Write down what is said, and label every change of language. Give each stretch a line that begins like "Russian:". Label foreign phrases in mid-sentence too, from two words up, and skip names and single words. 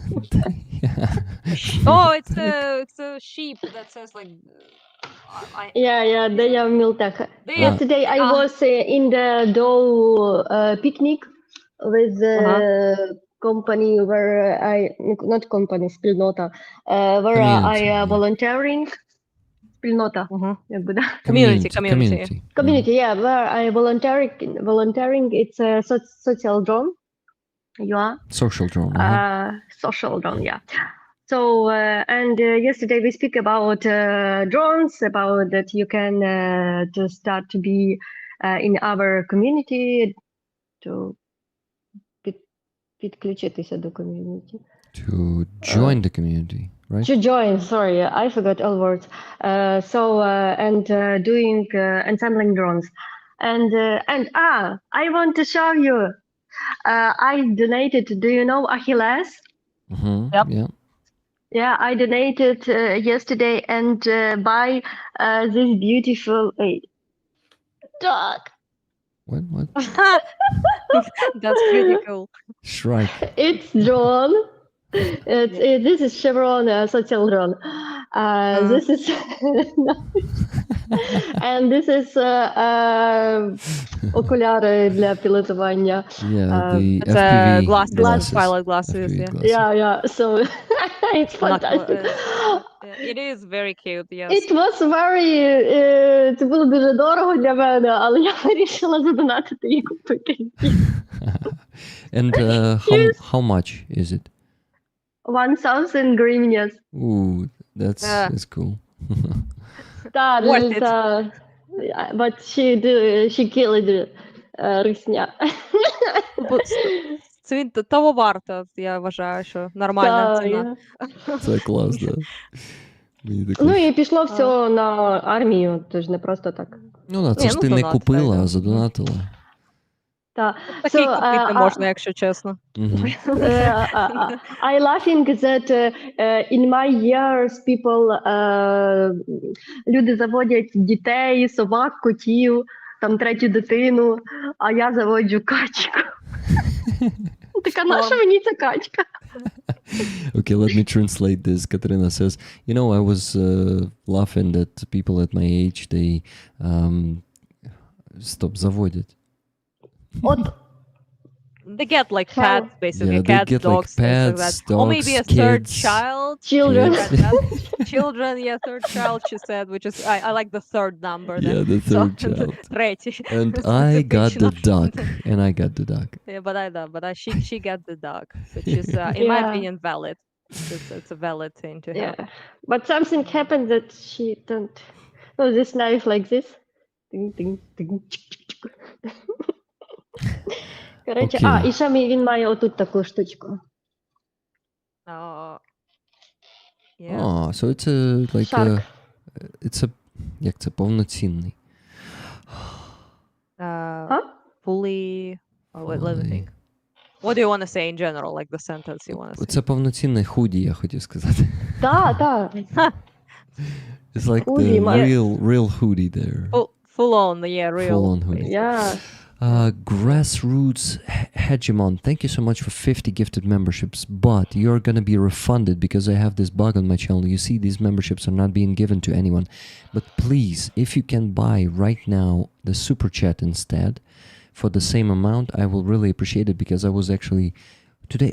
English: Oh, it's a sheep that says like yeah, they are Miltech. Yesterday I was in the Dow picnic with company where not company, спільнота, where I Community, yeah. volunteering.
Ukrainian: Спільнота, Mhm. якби, да.
English: Community. Community, yeah, where I volunteering. It's a social drone. You are Social drone. social drone, yeah. So and yesterday we speak about drones, about that you can to start to be in our community to
Ukrainian: підключитися до
English: community. To join the community, right? To join, sorry, I forgot all words. And doing ensembling drones, and I want to show you. I donated. Do you know Achilles? Mm-hmm. Yep. Yeah. Yeah, I donated yesterday and buy this beautiful dog. What? That's pretty cool. Shrike. It's drone. This is Chevron social drone. This is and this is
Ukrainian: окуляри для пілотування.
English: Yeah, the It's FPV glasses, pilot glasses. FPV Yeah. glasses. Yeah. So it's fantastic. It is very cute. Yes. It was very,
Ukrainian: це було дуже дорого для мене, але я вирішила задонатити і купити.
English: And how much is it?
Ukrainian: 1000 гривень.
English: Ooh, that's cool.
Ukrainian: Так,
English: Worth it. but she killed рисня.
Ukrainian: Це того варто, я вважаю, що нормальна ціна. Це клас, да. Мені також. Ну і пішло все на армію, тож не просто так. Ну, це ж ти не купила, а задонатила. Так. Такий купити можна, якщо чесно.
English: I laughing that in my years people
Ukrainian: люди заводять дітей, собак, котів, там третю дитину, а я заводжу качку. Така, наша мені ця качка?
English: Okay, let me translate this. Katerina says, you know, I was laughing that people at my age, they заводять. От. They get like pets, basically, Yeah, they cats, get dogs, like things pets, like that. dogs, Or maybe a third kids. child. Children. Children, yeah, third child, she said, which is, I like the third number. Yeah, the third child.
Ukrainian: Третій.
English: And I got the duck. Yeah, but she got the dog, which is, in my opinion, valid. It's a valid thing to have. Yeah, but something happened that she don't. Oh, this knife like this. Ding, ding, ding.
Ukrainian: Коротше,
English: Okay.
Ukrainian: і ще він має отут таку штучку.
English: Yeah. Oh, so it's a, like Shark. it's a,
Ukrainian: як це, повноцінний.
English: Fully. Oh, wait, let me think. What do you want to say in general, like the sentence you want to say?
Ukrainian: Це повноцінний худі, я хотів сказати. Так.
English: It's like Hoodie, the real hoodie there. Full on, yeah, real. Full on hoodie. Yeah. Grassroots Hegemon, thank you so much for 50 gifted memberships, but you're going to be refunded because I have this bug on my channel. You see, these memberships are not being given to anyone. But please, if you can buy right now the super chat instead for the same amount, I will really appreciate it because I was actually today.